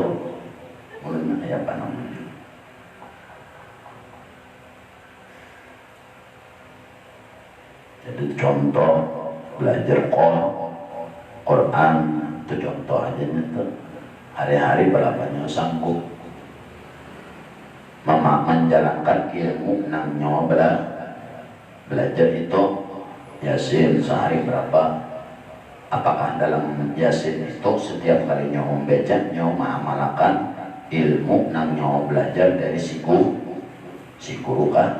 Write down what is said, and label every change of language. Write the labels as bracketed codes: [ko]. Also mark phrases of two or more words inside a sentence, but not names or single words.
[id] Mulanya ya apa namanya? Jadi contoh belajar Quran itu contoh aja itu. [bjn] Hari-hari berapanya sanggup menjalankan ilmu nang nyawa belajar itu Yasin sehari berapa? Apakah dalam Yasin itu setiap kali nyawa membaca nyawa mengamalkan ilmu nang nyawa belajar dari si guru kah?